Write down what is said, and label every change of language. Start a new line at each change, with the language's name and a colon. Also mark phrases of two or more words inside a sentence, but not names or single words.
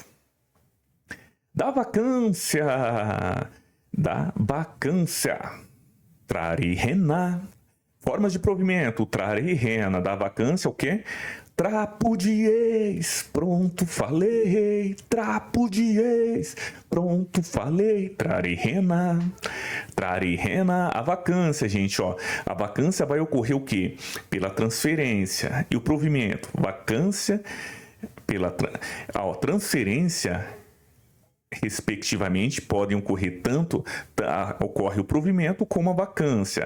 Portuguese: Da vacância. Trare rena. Formas de provimento. Trare rena. Da vacância, o quê? Trapo de ex, pronto, falei. Trapo de ex, pronto, falei. Trare rena. Trare rena. A vacância, gente, ó. A vacância vai ocorrer o quê? Pela transferência. E o provimento? Vacância pela transferência, respectivamente, podem ocorrer tanto, ocorre o provimento como a vacância.